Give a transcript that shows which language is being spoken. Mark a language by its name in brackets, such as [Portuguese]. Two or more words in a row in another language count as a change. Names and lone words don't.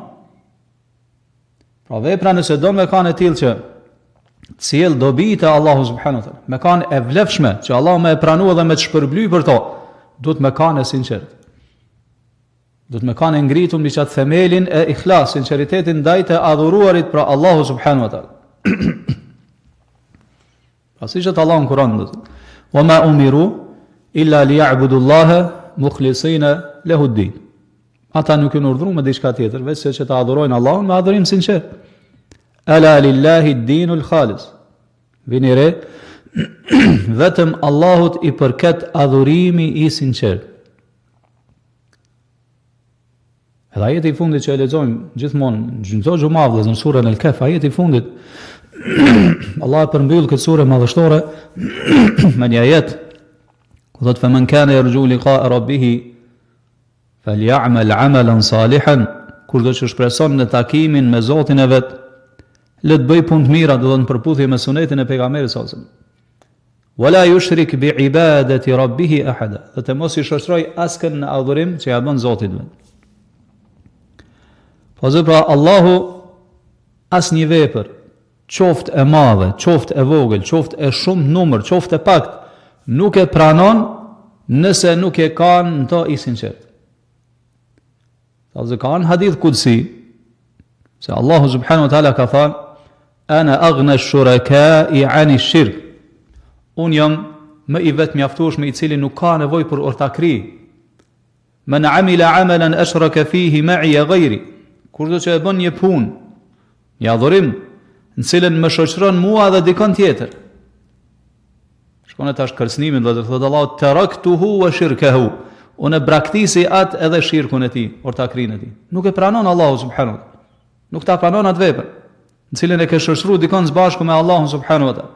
[Albanian] Pra vepra nëse do me kanë e tillë që cilë dobi te Allahu [Arabic] سبحانه وتعالى, [Albanian] me kanë e vlefshme që Allahu me e pranu dhe me të shpërbly për to, duhet me kanë e sinqert. Duhet me kanë e ngritur mbi çat themelin e ikhlas, sinqeritetin ndaj të adhuruarit pra Allahu [Arabic] سبحانه وتعالى. [Albanian] Pasi që të Allah në Kur'an, [Arabic] وما أمروا إلا ليعبدوا الله مخلصين له الدين. [Albanian] Ata nuk janë urdhëruar me diçka tjetër, veç se të adhurojnë Allahun me adhurim sinqert. [Arabic] ألا لله الدين الخالص. [Albanian] Vini re, vetëm Allahut i përket adhurimi i sinqert. Edhe ajeti i fundit që e lexojmë gjithmonë çdo xumë në surën Al-Kahf, ajeti i fundit Allah e përmbyll këtë sure madhështore me një ajet ku thotë [Arabic] فمن كان يرجو لقاء ربه فليعمل عملا صالحا, [Albanian] kurdo që shpreson në takimin me Zotin e vet, le të bëj punë të mira, do të përputhje me sunetin e pejgamberit [Arabic] صلى الله عليه وسلم. ولا يشرك بعبادة ربه أحدا, [Albanian] dhe të mos i shoqëroj askën në adhurim që ja bën Zotit vet. Po pra Allahu asnjë vepër, qoftë e madhe, qoftë e vogël, qoftë e shumë numër, qoftë e pak, nuk e pranon nëse nuk e kanë në to i sinqert. Sa kanë [Arabic] حديث قدسي, [Albanian] se Allahu [Arabic] سبحانه وتعالى [Albanian] ka thënë, [Arabic] أنا أغنى الشركاء عن الشرك. [Albanian] Unë jam më i vetë mjaftueshëm i cili nuk ka nevojë për ortakri. [Arabic] من عمل عملا أشرك فيه معي غيري. [Albanian] Kurdo që e bën një punë, një adhurim, në cilën më shoqëron mua dhe dikon tjetër. Shkon e tash kërcënimin, do të thotë Allahu [Arabic] تركته وشركه. [Albanian] Unë braktisi atë edhe shirkun e tij, ortakrinë e tij. Nuk e pranon Allahu [Arabic] سبحانه وتعالى. [Albanian] Nuk ta pranon atë vepër, në cilën e ke shoqëruar dikon së bashku me Allahun [Arabic] سبحانه وتعالى.